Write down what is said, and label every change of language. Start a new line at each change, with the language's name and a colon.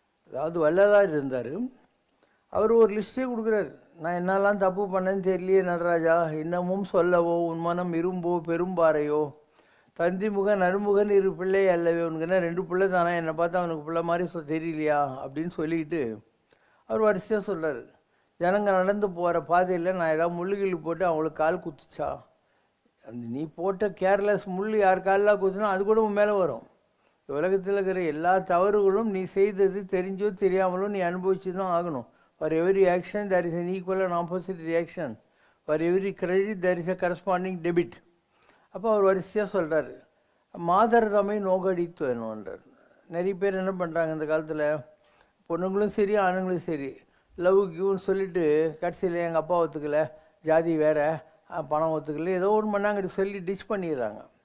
Tamil: அதாவது வள்ளலார் இருந்தார், அவர் ஒரு லிஸ்ட்டே கொடுக்குறாரு, நான் என்னெல்லாம் தப்பு பண்ணேன்னு தெரியலையே நடராஜா, இன்னமும் சொல்லவோ உன் மனம் இரும்போ பெரும்பாறையோ, தந்தி முகன் நறுமுகன் இரு பிள்ளை அல்லவே, உனக்குன்னா 2 பிள்ளை தானே, என்னை பார்த்தா அவனுக்கு பிள்ளை மாதிரி தெரியலையா அப்படின்னு சொல்லிக்கிட்டு அவர் வரிசையாக சொல்கிறார். ஜனங்க நடந்து போகிற பாதையில் நான் ஏதாவது முள்ளுகிள்ளு போட்டு அவங்களுக்கு கால் குத்துச்சா, அந்த நீ போட்ட கேர்லெஸ் முள் யார் காலில் குத்துனா அது கூட மேலே வரும். உலகத்தில் இருக்கிற எல்லா தவறுகளும் நீ செய்தது தெரிஞ்சோ தெரியாமலோ நீ அனுபவிச்சு தான் ஆகணும்.
English: For every action there is an equal and opposite reaction. For every credit there is a corresponding debit.
Tamil: அப்போ அவர் வரிசையாக சொல்கிறார், மாதர் தம்மை நோக்கடித்து வேணுன்றார். நிறைய பேர் என்ன பண்ணுறாங்க இந்த காலத்தில், பொண்ணுங்களும் சரி ஆணுங்களும் சரி, லவ் கிவ்னு சொல்லிவிட்டு கடைசியில் எங்கள் அப்பா ஒத்துக்கலை, ஜாதி வேறு, பணம் ஒத்துக்கலை, ஏதோ ஒன்று பண்ணாங்கடி சொல்லி டிச் பண்ணிடுறாங்க.